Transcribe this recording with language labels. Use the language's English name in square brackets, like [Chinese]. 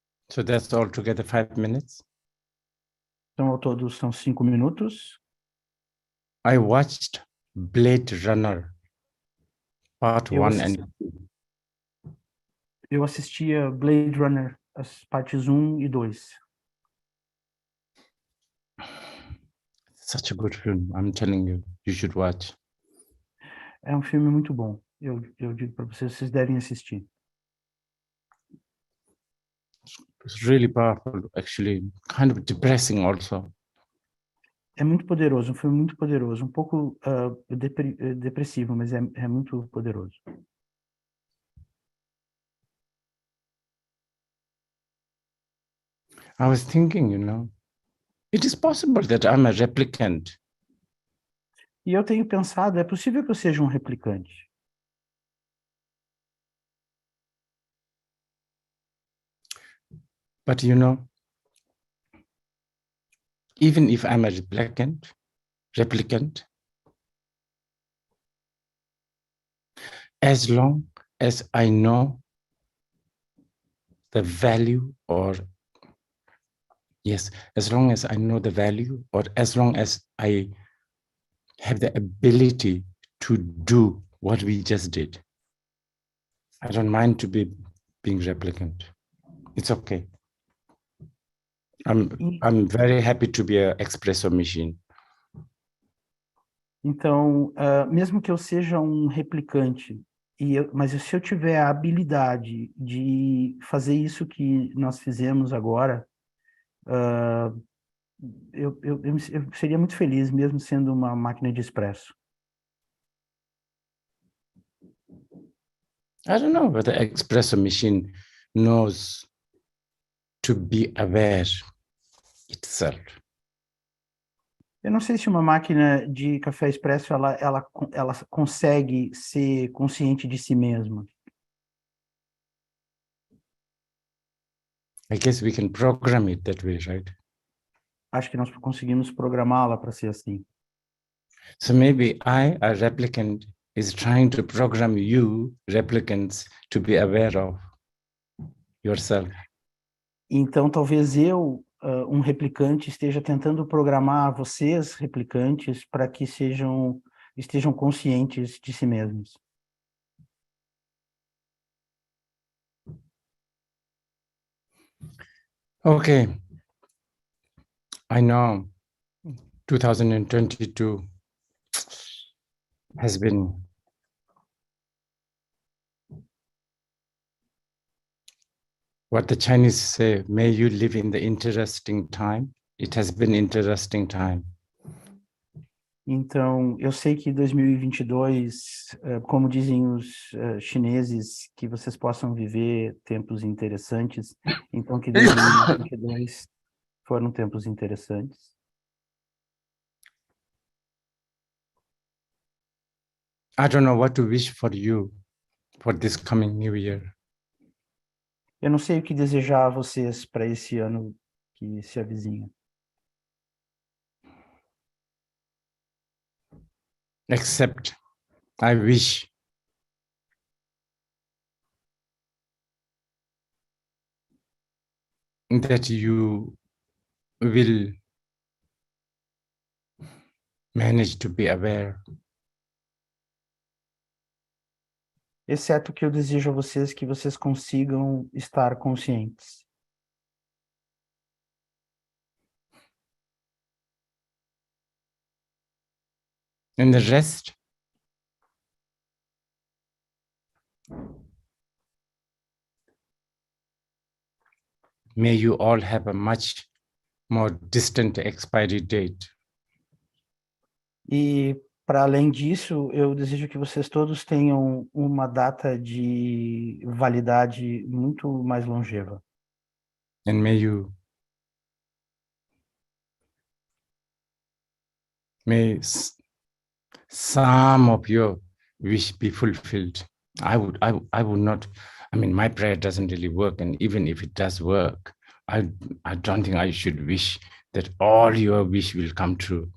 [English] So that's all together 5 minutes. [Portuguese] Então, ao todo, são 5 minutos. [English] I watched Blade Runner, part [Portuguese] Eu [English] 1 and 2. [Portuguese] Eu assistia Blade Runner, as partes 1 e 2. [English] Such a good film. I'm telling you, you should watch. [Portuguese] É um filme muito bom. Eu digo para vocês, vocês devem assistir. [English] It's really powerful, actually, kind of depressing also. [Portuguese] É muito poderoso, um filme muito poderoso. Um pouco depressivo, mas é muito poderoso. [English] I was thinking, it is possible that I'm a replicant. [Portuguese] E eu tenho pensado, é possível que eu seja um replicante. [English] But even if I'm a replicant, as long as I know the value as long as I know the value, or as long as I have the ability to do what we just did, I don't mind to be being replicant. It's okay. I'm very happy to be an espresso machine. [Portuguese] Então, mesmo que eu seja um replicante, mas se eu tiver a habilidade de fazer isso que nós fizemos agora, eu seria muito feliz, mesmo sendo uma máquina de expresso. [English] I don't know whether the espresso machine knows to be aware itself. [Portuguese] Eu não sei se uma máquina de café expresso ela consegue ser consciente de si mesma. [English] I guess we can program it that way, right? [Portuguese] Acho que nós conseguimos programá-la para ser assim. [English] So maybe I, a replicant, is trying to program you, replicants, to be aware of yourself. [Portuguese] Então, talvez eu, um replicante, esteja tentando programar vocês, replicantes, para que estejam conscientes de si mesmos. [English] Okay. I know 2022 has been what the Chinese say, may you live in the interesting time. It has been interesting time. [Portuguese] Então, eu sei que 2022, como dizem os chineses, que vocês possam viver tempos interessantes, então que 2022 foram tempos interessantes. [English] I don't know what to wish for you for this coming new year. [Portuguese] Eu não sei o que desejar a vocês para esse ano que se avizinha. [English] Except I wish that you will manage to be aware [Portuguese] Exceto que eu desejo a vocês que vocês consigam estar conscientes. [English] and the rest may you all have a much more distant expiry date. [Portuguese] E, para além disso, eu desejo que vocês todos tenham uma data de validade muito mais longeva. [English] And may some of your wish be fulfilled. I would not, I mean, my prayer doesn't really work. And even if it does work, I don't think I should wish that all your wish will come true.